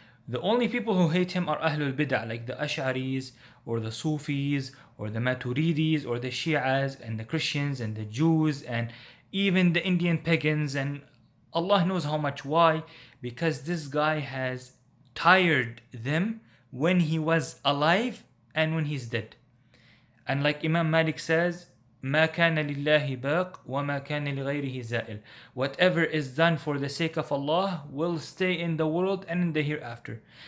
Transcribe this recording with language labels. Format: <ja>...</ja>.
<en>The only people who hate him are Ahlul Bid'ah, like the Ash'aris, or the Sufis, or the Maturidis, or the Shi'as, and the Christians, and the Jews, and even the Indian pagans, and Allah knows how much. Why? Because this guy has tired them when he was alive and when he's dead. And like Imam Malik says,</en> <ar>ما كان لله باق وما كان لغيره زائل.</ar> <en>Whatever is done for the sake of Allah will stay in the world and in the hereafter.</en>